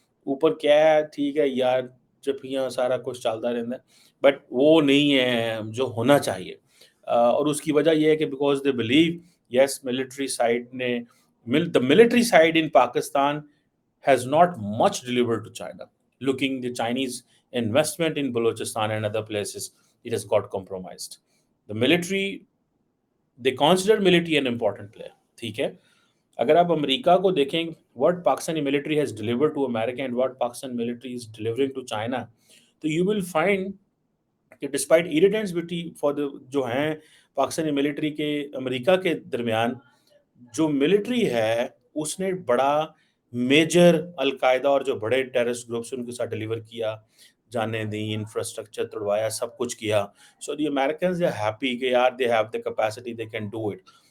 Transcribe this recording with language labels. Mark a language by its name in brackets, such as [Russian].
[Urdu] اوپر کیا ہے ٹھیک ہے یار چپیاں سارا کچھ چلتا رہتا ہے، بٹ وہ نہیں ہے جو ہونا چاہیے. [English] اور اس کی وجہ یہ ہے کہ because they believe yes military side نے the military side in Pakistan has not much delivered to China. Looking the Chinese investment in Balochistan and other places, it has got compromised. The military, they consider military an important player. [Urdu] ٹھیک ہے. اگر آپ امریکہ کو دیکھیں what Pakistani military has delivered to America and what Pakistan military is delivering to China, تو you will find کہ despite irritants for the جو ہیں پاکستانی ملٹری کے امریکہ کے درمیان، جو ملٹری ہے اس نے بڑا میجر القاعدہ اور جو بڑے ٹیررسٹ گروپس ان کے ساتھ ڈیلیور کیا، جانے دیں، انفراسٹرکچر توڑوایا، سب کچھ کیا. [English] So the Americans they happy کہ یار they have the capacity, they can do it.